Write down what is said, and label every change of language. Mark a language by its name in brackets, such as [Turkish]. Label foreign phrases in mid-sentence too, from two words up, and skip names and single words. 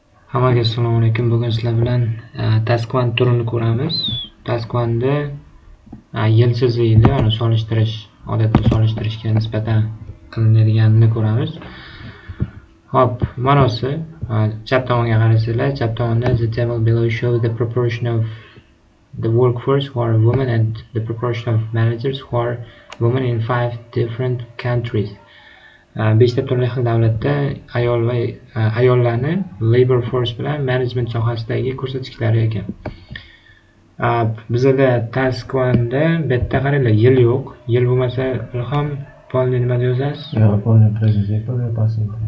[Uzbek] Hammaga assalomu alaykum. Bugun sizlar bilan task 1 turini ko'ramiz. Task 1da yilsiz yilni uni solishtirish, odatda solishtirishga nisbatan qilinadiganini ko'ramiz. Hop, ma'nosi chap tomonga qarasanglar, chap tomonda [English] the table below shows the proportion of the workforce who are women and the proportion of managers who are women in 5 different countries. [Uzbek] 5 ta turli xil davlatda ayol va ayollarni [English] labor force [Uzbek] bilan management sohasidagi ko'rsatkichlari ekan. Bizda task 1da bitta qaranglar, yil yo'q. Yil bo'lmasa ham polni nima yozasiz? Yo'q, polni [English] present simple [Uzbek] yoki [English] past simple.